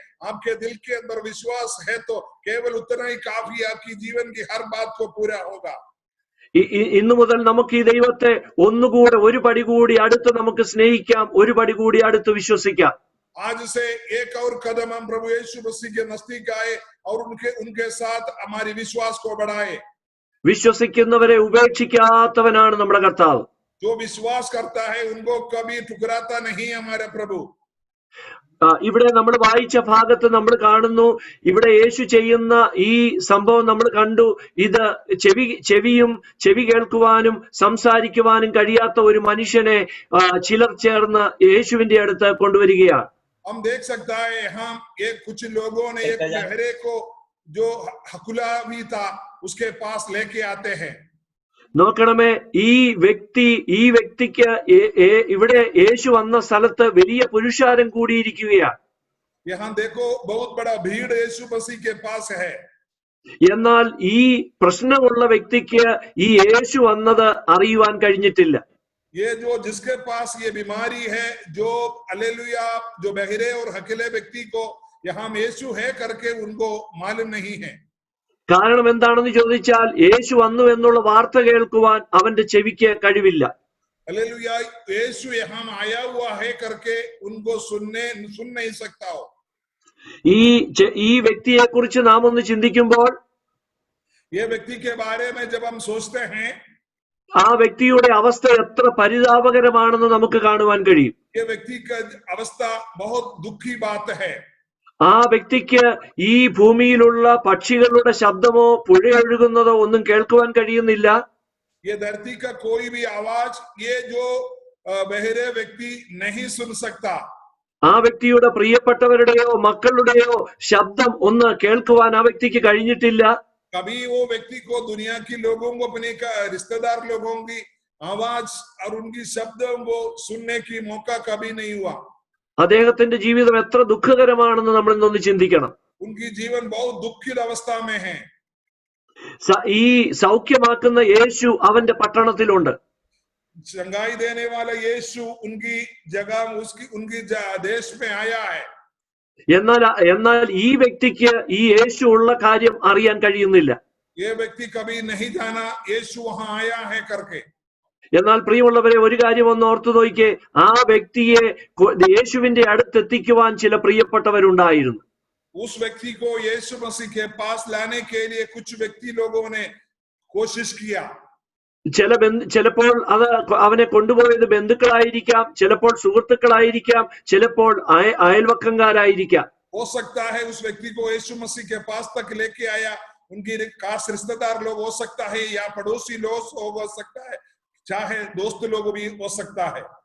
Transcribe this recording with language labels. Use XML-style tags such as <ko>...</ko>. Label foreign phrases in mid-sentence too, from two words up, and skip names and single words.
<hi>आपके दिल के अंदर विश्वास है तो केवल उतना ही काफी, आपकी जीवन की हर बात को पूरा होगा।</hi> <ml>ഇന്നു മുതൽ നമുക്ക് ഈ ദൈവത്തെ ഒന്നുകൂടെ ഒരു പടി കൂടി അടുത്ത് നമുക്ക് സ്നേഹിക്കാം, ഒരു പടി കൂടി അടുത്ത് വിശ്വസിക്കാം.</ml> <hi>आज से एक और कदम हम प्रभु यीशु मसीह के नजदीक आए और उनके साथ हमारी विश्वास को बढ़ाए।</hi> <ml>വിശ്വസിക്കുന്നവരെ ഉപേക്ഷിക്കാത്തവനാണ് നമ്മുടെ കർത്താവ്.</ml> <hi>जो विश्वास करता है उनको कभी ठुकराता नहीं हमारा प्रभु।</hi> <ml>ഇവിടെ നമ്മൾ വായിച്ച ഭാഗത്ത് നമ്മൾ കാണുന്നു, ഇവിടെ യേശു ചെയ്യുന്ന ഈ സംഭവം നമ്മൾ കണ്ടു. ഇത് ചെവി കേൾക്കുവാനും സംസാരിക്കുവാനും കഴിയാത്ത ഒരു മനുഷ്യനെ ചിലർ ചേർന്ന് യേശുവിന്റെ അടുത്ത് കൊണ്ടുവരികയാണ്.</ml> <hi>हम देख सकता है हम एक कुछ लोगों ने एक बहरे को जो हकुला भी था उसके पास लेके आते हैं।</hi> <ml>നോക്കണമേ, ഈ വ്യക്തിക്ക് ഇവിടെ യേശു വന്ന സ്ഥലത്ത് വലിയ പുരുഷാരം കൂടിയിരിക്കുകയാണ്.</ml> <hi>यहाँ देखो बहुत बड़ा भीड़ यीशु मसीह के पास है।</hi> <ml>എന്നാൽ ഈ പ്രശ്നമുള്ള വ്യക്തിക്ക് ഈ യേശു വന്നത് അറിയുവാൻ കഴിഞ്ഞിട്ടില്ല.</ml> <hi>ये जो जिसके पास ये बीमारी है, जो हालेलुया, जो बहरे और हकीले व्यक्ति को यहाँ यीशु है करके उनको मालूम नहीं है।</hi> <ml>കാരണം എന്താണെന്ന് ചോദിച്ചാൽ യേശു വന്നു എന്നുള്ള വാർത്ത കേൾക്കുവാൻ അവന്റെ ചെവിക്ക് കഴിവില്ല.</ml> <hi>हालेलुया, यीशु यहाँ आया हुआ है करके उनको सुन नहीं सकता हो।</hi> <ml>ഈ വ്യക്തിയെ കുറിച്ച് നാം ഒന്ന് ചിന്തിക്കുമ്പോൾ,</ml> <hi>ये व्यक्ति के बारे में जब हम सोचते हैं,</hi> <ml>ആ വ്യക്തിയുടെ അവസ്ഥ എത്ര പരിതാപകരമാണെന്ന് നമുക്ക് കാണുവാൻ കഴിയും.</ml> <hi>ये व्यक्ति का अवस्था बहुत दुखी बात है।</hi> <ml>ആ വ്യക്തിക്ക് ഈ ഭൂമിയിലുള്ള പക്ഷികളുടെ ശബ്ദമോ പുഴ ഒഴുകുന്നതോ ഒന്നും കേൾക്കുവാൻ കഴിയുന്നില്ല.</ml> <hi>ये धरती का कोई भी आवाज ये जो बहरे व्यक्ति नहीं सुन सकता।</hi> <ml>ആ വ്യക്തിയുടെ പ്രിയപ്പെട്ടവരുടെയോ മക്കളുടെയോ ശബ്ദം ഒന്ന് കേൾക്കുവാൻ ആ വ്യക്തിക്ക് കഴിഞ്ഞിട്ടില്ല.</ml> <hi>कभी वो व्यक्ति को दुनिया की लोगों को, अपने रिश्तेदार लोगों की आवाज और उनकी शब्दों को सुनने की मौका कभी नहीं हुआ।</hi> <ml>അദ്ദേഹത്തിന്റെ ജീവിതം എത്ര ദുഃഖകരമാണെന്ന് നമ്മൾ ഇന്നൊന്ന് ചിന്തിക്കണം.</ml> <hi>उनकी जीवन बहुत दुखित अवस्था में है।</hi> <ml>ഈ സൗഖ്യമാക്കുന്ന യേശു അവന്റെ പട്ടണത്തിലുണ്ട്.</ml> <hi>चंगाई देने वाला यीशु उनकी जगह उनकी देश में आया है।</hi> <ml>എന്നാൽ ഈ വ്യക്തിക്ക് ഈ യേശു ഉള്ള കാര്യം അറിയാൻ കഴിയുന്നില്ല.</ml> <hi>ये व्यक्ति कभी नहीं जाना यीशु वहां आया है करके।</hi> <ml>എന്നാൽ പ്രിയമുള്ളവരെ, ഒരു കാര്യം ഒന്ന് ഓർത്തു നോക്കിയേ, ആ വ്യക്തിയെ യേശുവിന്റെ അടുത്തെത്തിക്കുവാൻ ചില പ്രിയപ്പെട്ടവരുണ്ടായിരുന്നു.</ml> <hi>उस व्यक्ति को यीशु मसीह के पास लाने के लिए कुछ व्यक्ति लोगों ने कोशिश किया।</hi> <ml>ചിലപ്പോൾ അത് അവനെ കൊണ്ടുപോയത് ബന്ധുക്കളായിരിക്കാം, ചിലപ്പോൾ സുഹൃത്തുക്കളായിരിക്കാം, ചിലപ്പോൾ അയൽവക്കംകാരായിരിക്കാം.</ml> <hi>हो सकता है उस व्यक्ति को यीशु मसीह के पास तक लेके आया उनकी खास रिश्तेदार लोग हो सकता है, या पड़ोसी लोग हो सकता है, चाहे दोस्त लोग भी हो सकता है।</hi>